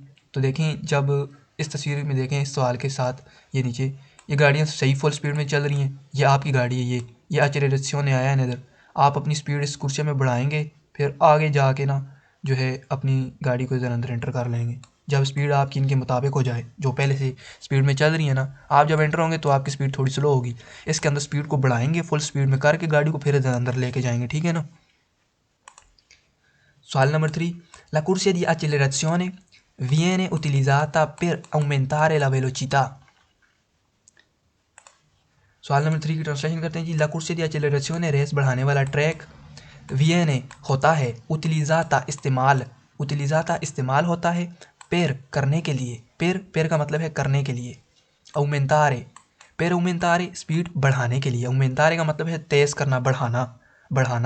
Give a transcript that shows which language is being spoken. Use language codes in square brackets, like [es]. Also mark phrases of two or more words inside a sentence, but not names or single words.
[hi] तो देखें, जब इस तस्वीर में देखें इस सवाल के साथ, ये नीचे ये गाड़ियाँ सही [en] full speed [hi] में चल रही हैं, ये आपकी गाड़ी है, ये एक्सेलरेशन आया है इधर, आप अपनी स्पीड इस कुर्सी में बढ़ाएंगे, फिर आगे जाके ना जो है अपनी गाड़ी को इधर अंदर एंटर कर लेंगे। जब स्पीड आपकी इनके मुताबिक हो जाए, जो पहले से स्पीड में चल रही है ना, आप जब एंटर होंगे तो आपकी स्पीड थोड़ी स्लो होगी, इसके अंदर स्पीड को बढ़ाएंगे, [en] full speed [hi] में करके गाड़ी को फिर इधर अंदर लेके जाएंगे। ठीक है ना। सवाल नंबर 3, [it] la corsia di accelerazione viene utilizzata per aumentare la velocità। [hi] सवाल नंबर 3 की ट्रांसलेशन करते हैं जी। [it] la corsia di accelerazione [hi] रेस बढ़ाने वाला ट्रैक, वियने होता है, उतिलिज़ाता इस्तेमाल, उतिलिज़ाता इस्तेमाल होता है, पेर करने के लिए, पेर का मतलब है करने के लिए, [it] aumentare per aumentare [hi] स्पीड बढ़ाने के लिए, aumentare का मतलब है तेज़ करना, बढ़ाना।